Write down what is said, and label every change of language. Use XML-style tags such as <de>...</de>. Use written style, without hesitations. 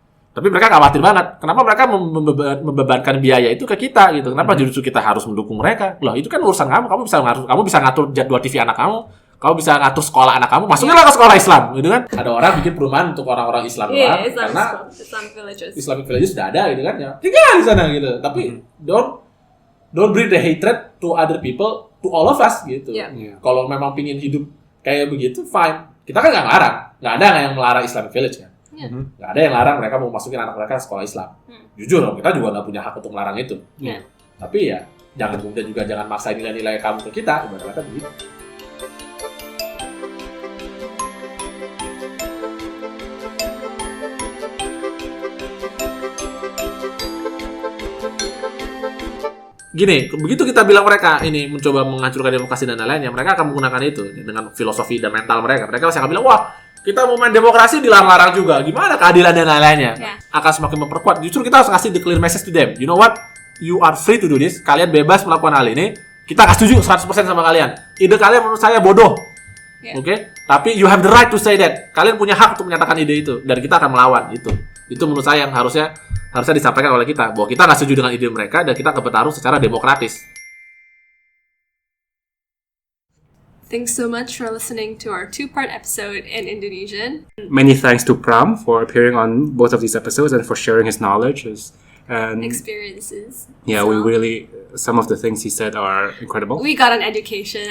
<id>Tapi mereka khawatir banget. Kenapa mereka membebankan biaya itu ke kita gitu? Kenapa justru kita harus mendukung mereka? Loh, itu kan urusan kamu. Kamu bisa ngatur jadwal TV anak kamu. Kamu bisa ngatur sekolah anak kamu. Masukinlah ke sekolah Islam, gitu kan? Ada orang bikin perumahan untuk orang-orang Islam doang, karena Islamic Villages sudah ada, gitu kan? Ya, tinggal di sana gitu. Tapi</id> <en>don't bring the hatred to other people, to all of us</en> <id>gitu. Kalau memang pingin hidup kayak begitu,</id> <en>fine.</en> <id>Kita kan nggak ngelarang. Nggak ada yang melarang Islamic Village kan? Nggak ada yang larang mereka mau masukin anak mereka ke sekolah Islam. Jujur dong, kita juga nggak punya hak untuk melarang itu. Tapi ya, jangan maksa nilai-nilai kamu ke kita, ibaratnya begitu. Gini, begitu kita bilang mereka ini mencoba menghancurkan demokrasi dan lain-lainnya, mereka akan menggunakan itu dengan filosofi dan mental mereka. Mereka pasti akan bilang, wah, kita mau main demokrasi dilarang-larang juga. Gimana keadilan dan lain-lainnya? Akan semakin memperkuat. Justru kita harus kasih</id> <en>the clear message to them. You know what? You are free to do this.</en> <id>Kalian bebas melakukan hal ini. Kita akan setuju 100% sama kalian. Ide kalian menurut saya bodoh. Oke? Tapi</id> <en>you have the right to say that.</en> <id>Kalian punya hak untuk menyatakan ide itu. Dan kita akan melawan itu. Itu menurut saya yang harusnya disampaikan oleh kita. Bahwa kita nggak setuju dengan ide mereka dan kita akan bertarung secara demokratis.</id> <en>Thanks so much for listening to our 2-part episode in Indonesian. Many thanks to Pram for appearing on both of these episodes and for sharing his knowledge and experiences. Yeah, some of the things he said are incredible. We got an education.</en>